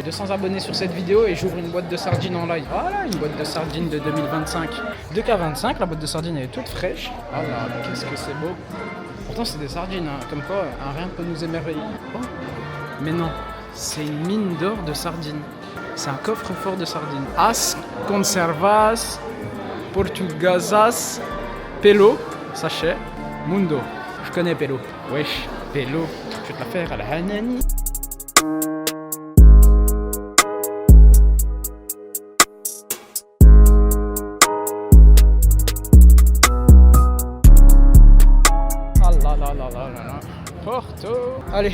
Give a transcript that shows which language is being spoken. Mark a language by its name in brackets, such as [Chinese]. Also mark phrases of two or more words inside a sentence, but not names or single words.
[French] 200 abonnés sur cette vidéo et j'ouvre une boîte de sardines en live. Voilà, une boîte de sardines de 2025. 2,25 $, la boîte de sardines elle est toute fraîche. Oh là, qu'est-ce que c'est beau. Pourtant c'est des sardines, hein. Comme quoi un rien peut nous émerveiller. Oh. Mais non, c'est une mine d'or de sardines. C'est un coffre-fort de sardines. [Portuguese] As conservas portuguesas pelo, sachet, mundo. [French] Je connais pelo. Wesh, pelo. Je vais te la faire à la hanani. Ah là là là là là. Porto. Allez.